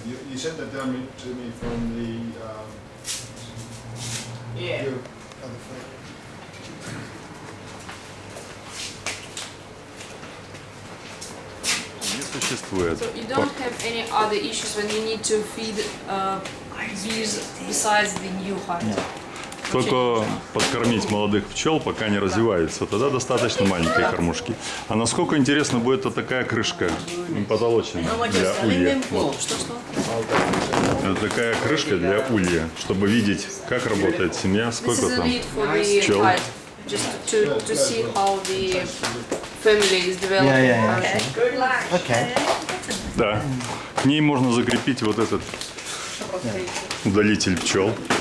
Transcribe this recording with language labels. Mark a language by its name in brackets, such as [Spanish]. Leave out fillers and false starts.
[English] You sent that down to me from the other phone. [Russian] Не существует. [English] So you don't have any other issues when you need to feed bees besides the new hive? [Russian] Только подкормить молодых пчел, пока не развиваются. Тогда достаточно маленькие кормушки. А насколько интересно будет вот такая крышка потолочная для улья. Вот. Это такая крышка для улья, чтобы видеть, как работает семья, сколько там пчел. [English] Just to see how the family is developing. [Russian] Да. К ней можно закрепить вот этот удалитель пчел.